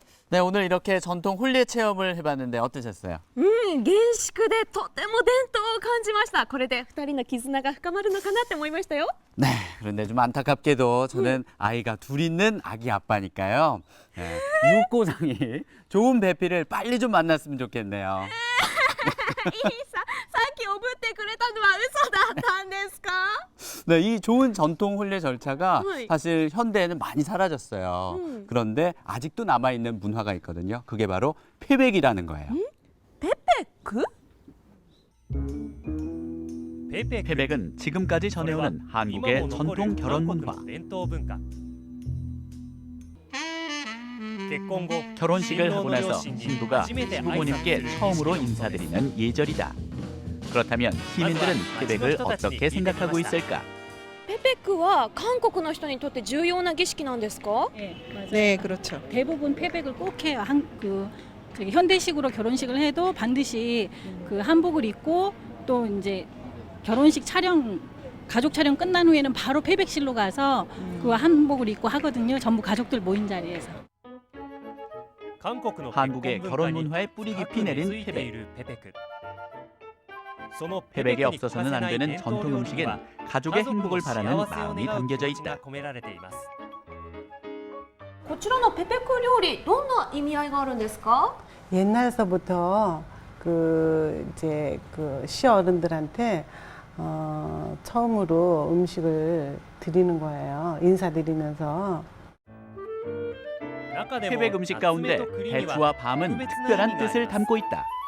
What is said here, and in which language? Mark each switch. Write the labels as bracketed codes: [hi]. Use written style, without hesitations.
[ko] 네, 오늘 이렇게 전통 혼례 체험을 해봤는데 어떠셨어요? [ja] 厳粛でとても伝統を感じました。これで2人の絆が深まるのかなって思いましたよ。 [ko] 네, 그런데 좀 안타깝게도 저는 아이가 둘 있는 아기 아빠니까요. 네, 육고상이 좋은 배필을 빨리 좀 만났으면 좋겠네요. [ja] さっきおぶってくれたのは嘘だったんですか？ [ko] 네, 이 좋은 전통 혼례 절차가 네. 사실 현대에는 많이 사라졌어요. 그런데 아직도 남아있는 문화가 있거든요. 그게 바로 패백이라는 거예요. 패백? 패백은 지금까지 전해오는 한국의 전통 결혼 문화. 결혼식을 하고 나서 신부가 부모님께 처음으로 인사드리는 예절이다. 그렇다면 시민들은 패백을 어떻게 생각하고 있을까? [ja] ペペクは韓国の人にとって重要な儀式なんですか? [ko] 네, 그렇죠. 대부분 패백을 꼭 해요. 저기 현대식으로 결혼식을 해도 반드시 그 한복을 입고 또 이제 결혼식 촬영, 가족 촬영 끝난 후에는 바로 패백실로 가서 그 한복을 입고 하거든요. 전부 가족들 모인 자리에서. 한국의 결혼 문화에 뿌리 깊이 내린 패백. 패백에 없어서는 안 되는 전통 음식엔 가족의 행복을 바라는 마음이 담겨져 있다. [ja] こちらのペペク料理どんな意味合いがあるんですか? [ko] 옛날서부터 그 이제 그 시어른들한테 처음으로 음식을 드리는 거예요. 인사드리면서. 태백 음식 가운데 대추와 밤은 특별한 뜻을 담고 있다.